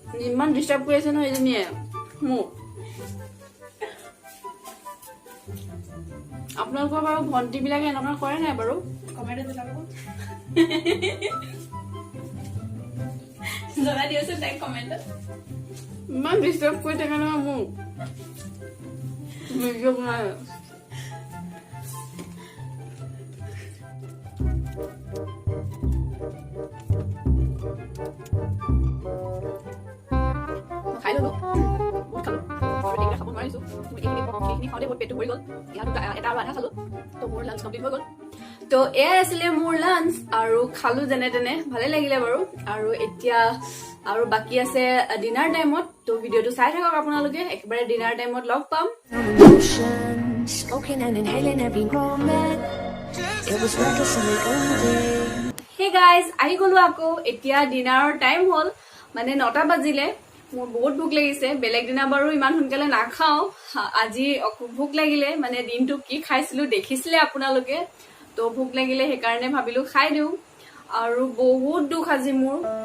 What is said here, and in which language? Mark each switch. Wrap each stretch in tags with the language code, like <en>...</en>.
<as>ইমান ডিষ্টাৰ্ব কৰি আছে নহয় এজনীয়ে মোক। আপোনালোকৰ বাৰু ভণ্টি বিলাকে এনেকুৱা কৰে নাই বাৰু? কমেণ্টত জনাই দিয়কচোন তাইক কমেণ্টত। ইমান ডিষ্টাৰ্ব কৰি থাকে নহয় মোক ভিডিঅ' বনাই। খাই ললো, বহুত খালো, এইকেইটা খাব নোৱাৰিছো। এইখিনি খাওঁতে মোৰ পেটটো ভৰি গ'ল। এটা আৰু আধা খালো। তো মোৰ লাঞ্চ কমপ্লিট হৈ গ'ল। তো এয়াই আছিলে মোৰ লাঞ্চ আৰু খালো যেনে তেনে ভালে লাগিলে বাৰু আৰু এতিয়া আৰু বাকি আছে ডিনাৰ টাইমত তো ভিডিঅ'টো চাই থাকক আপোনালোকে একেবাৰে ডিনাৰ টাইমত লগ পাম</as> <en>Emotion, smoking and inhaling every moment. It was reckless and we owned it.</en> <as>Hey guys আহি গলো আকৌ এতিয়া ডিনাৰৰ টাইম হ'ল মানে 9টা বাজিলে মোৰ বহুত ভোক লাগিছে বেলেগ দিনা বাৰু ইমান সোনকালে নাখাওঁ আজি ভোক লাগিলে মানে দিনটো কি খাইছিলো দেখিছিলে আপোনালোকে তো ভোক লাগিলে সেইকাৰণে ভাবিলো খাই দিওঁ আৰু বহুত দুখ আজি মোৰ</as>